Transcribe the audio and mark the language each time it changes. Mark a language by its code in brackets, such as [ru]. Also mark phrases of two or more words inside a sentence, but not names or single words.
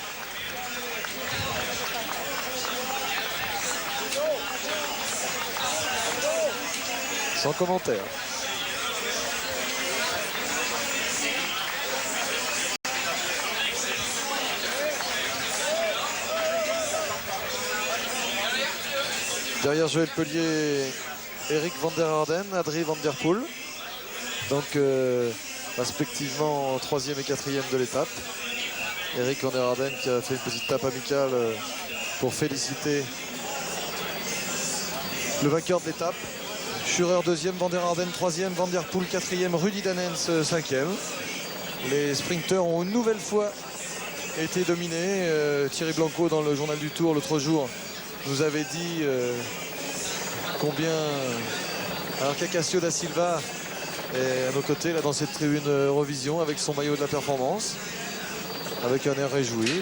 [fr] Sans commentaire. Derrière Joël Pellier, Eric van der Harden, Adrie van der Poel. Donc respectivement 3e et 4e de l'étape. Eric van der Harden qui a fait une petite tape amicale pour féliciter le vainqueur de l'étape. Schurer 2e, van der Harden 3e, van der Poel 4e, Rudy Danens 5e. Les sprinteurs ont une nouvelle fois été dominés. Thierry Blanco dans le journal du Tour l'autre jour nous avait dit combien, alors qu'Acacio da Silva est à nos côtés là dans cette tribune Eurovision avec son maillot de la performance, avec un air réjoui.